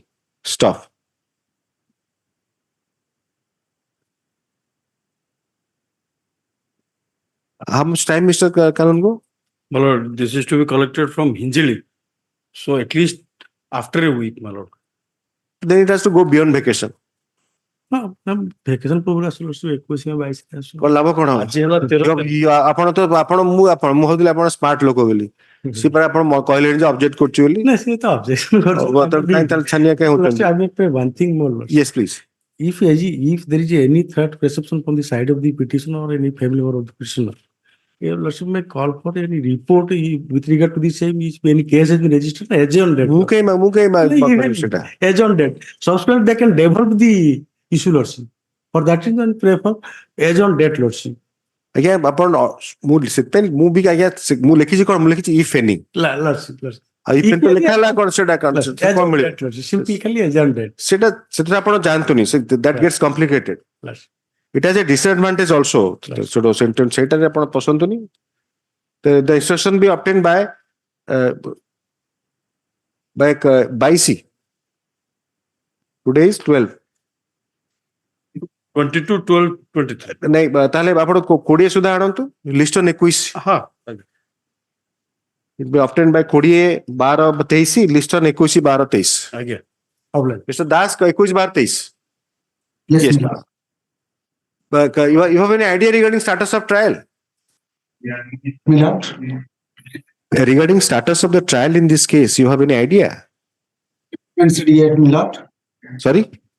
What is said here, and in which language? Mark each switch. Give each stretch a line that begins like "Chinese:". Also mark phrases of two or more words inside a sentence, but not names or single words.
English: Stuff. How much time, Mr. Kanungo? My lord, this is to be collected from Hinjili. So at least after a week, my lord. Then it has to go beyond vacation. No, vacation program is 21
Odia: କଣ ଲାଭ କଣ ଆପଣ ତ ଆପଣ ମୁଁ ଭାବୁଥିଲି ଆପଣ ସ୍ମାର୍ଟ ଲୋକ ବୋଲି ସେ ପରେ ଆପଣ କହିଲେଣି ଯେ ଅବଜେକ୍ଟ କରୁଛି ବୋଲି ନା ସେ ତ ଅବଜେକ୍ସନ ଛାନିଆ କାଇଁ ହଉଛନ୍ତି
English: one thing more, Lord. Yes, please. If there is any threat perception from the side of the petitioner or any family member of the petitioner, Lordship may call for any report with regard to the same. If any case has been registered, as on date. As on date. Subsequently, they can develop the issue, Lordship. For that reason, prefer as on date, Lordship.
Odia: ଆଜ୍ଞା ଆପଣ ମୁଁ ବି ଆଜ୍ଞା ମୁଁ ଲେଖିଛି କଣ ମୁଁ ଲେଖିଛି
English: if any
Odia: ଲେଖା ହେଲା କଣ ସେଟା କଣ ମିଳିବ ସେଟା ଆପଣ ଜାଣନ୍ତୁନି
English: that gets complicated. It has a disadvantage also.
Odia: ସେଇଟାରେ ଆପଣ ପସନ୍ତୁନି.
English: The instruction be obtained by C. Today is 12. 22, 12, 23.
Odia: ନାଇଁ ତାହେଲେ ଆପଣ 20 ସୁଦ୍ଧା ଆଣନ୍ତୁ
English: list on
Odia: 21. ହଁ
English: It be obtained by 20, 12, 23 list on 21, 12, 23.
Odia: ଆଜ୍ଞା
English: Mr. Das 21, 12, 23. Yes. But you have any idea regarding status of trial? Regarding status of the trial in this case, you have any idea? Sorry?